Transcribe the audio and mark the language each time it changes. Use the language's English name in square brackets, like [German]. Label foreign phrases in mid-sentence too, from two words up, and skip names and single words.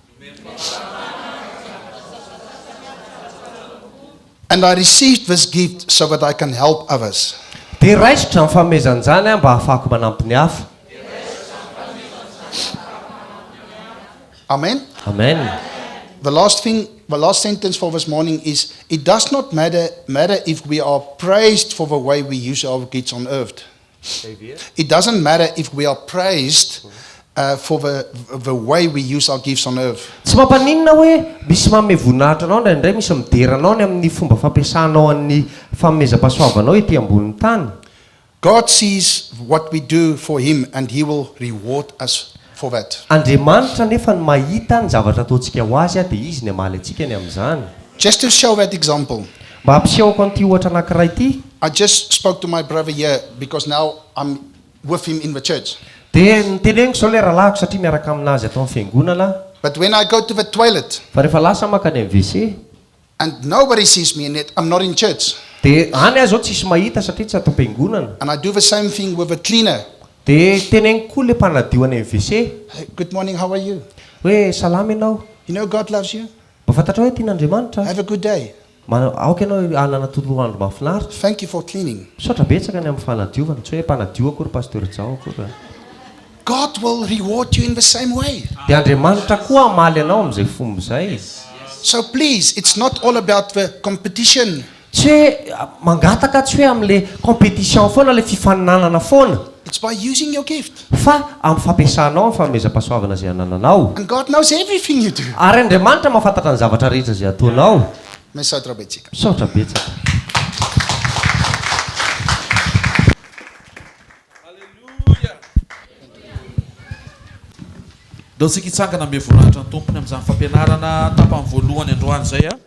[English] And I received this gift so that I can help others. [Malagasy] Dia raisitra ny fanomezan'izany a mba ahafahako manampy ny hafa. Amen. Amen. [English] The last sentence for this morning is, it does not matter if we are praised for the way we use our gifts on earth. It doesn't matter if we are praised for the way we use our gifts on earth. [Malagasy] Tsy mampaninona hoe misy manome voninahitra anao indraindray misy mideranao ny amin'ny fomba fampiasanao amin'ny fanomezam-pahasoavanao ety ambonin'ny tany. [English] God sees what we do for him and he will reward us for that. [Malagasy] Andriamanitra nefa ny mahita ny zavatra ataontsika ho azy a dia izy ny hamaly antsika ny amin'izany. [English] Just to show that example, [Malagasy] Mba hampisehoko an'ity ohatra anankiray ity, [English] I just spoke to my brother here because now I'm with him in the church. [Malagasy] dia niteneniko izao ilay rahalahiko satria miaraka aminazy atao amin'ny fiangonana. [English] But when I go to the toilet [Malagasy] Fa rehefa lasa makany amin'ny WC, [English] and nobody sees me in it, I'm not in church. [Malagasy] dia any ahy zao tsisy mahita satria tsy atao am-piangonana. [English] And I do the same thing with the cleaner. [Malagasy] Dia teneniko koa ilay mpanadio any amin'ny WC [English] Hey, good morning, how are you? [Malagasy] hoe salama ianao, [English] You know God loves you. [Malagasy] mba fantatra hoe tian'Andriamanitra, [English] Have a good day. [Malagasy] aoka ianao hanana toloandro mahafinaritra. [English] Thank you for cleaning. [Malagasy] Misaotra betsaka ny amin'ny fanadiovana, tsy hoe mpanadio akory pasteur Jao akory. [English] God will reward you in the same way. [Malagasy] Dia Andriamanitra koa hamaly anao amin'izay fomba izay. [English] So please, it's not all about the competition. [Malagasy] Tsy hoe mangataka, tsy hoe amin'ilay compétition foana, ilay fifaninanana foana, [English] It's by using your gift. [Malagasy] fa amin'ny fampiasanao ny fanomezam-pahasoavana izay anananao. [English] And God knows everything you do. [Malagasy] Ary Andriamanitra mahafantatra ny zavatra rehetra izay ataonao. Misaotra betsaka. Misaotra betsaka. Dao tsika hitsangana ame voninahitra ny tompony amin'izany fampianarana tapany voalohany androany izay a.